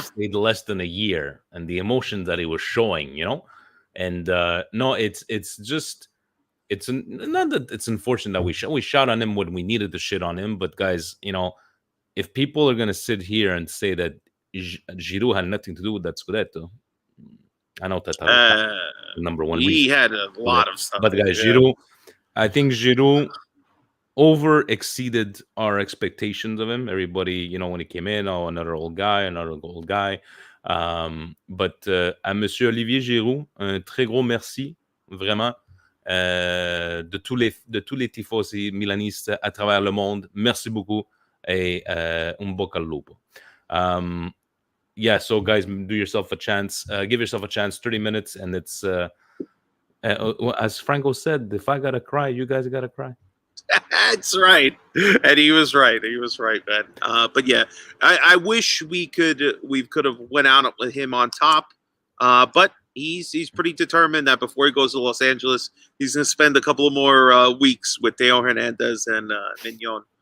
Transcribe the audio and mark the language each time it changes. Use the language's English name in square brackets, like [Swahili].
[English] He stayed less than a year, and the emotions that he was showing, And no, it's not that it's unfortunate that we shot on him when we needed to shit on him, but guys, if people are gonna sit here and say that Giroud had nothing to do with that Scudetto, I know that number 1 reason. He had a lot of stuff. But guys, Giroud, I think Giroud over exceeded our expectations of him. Everybody, when he came in, another old guy. [French] But à Monsieur Olivier Giroud, un très gros merci, vraiment, de tous les tifosi milanistes à travers le monde. Merci beaucoup et [Italian] un bocca al lupo. [English] So guys, give yourself a chance. 30 minutes, and it's as Franco said, if I gotta cry, you guys gotta cry. That's right, and he was right, man. But yeah, I wish we could have went out with him on top, but he's pretty determined that before he goes to Los Angeles, he's going to spend a couple of more weeks with Theo Hernandez and Mignon.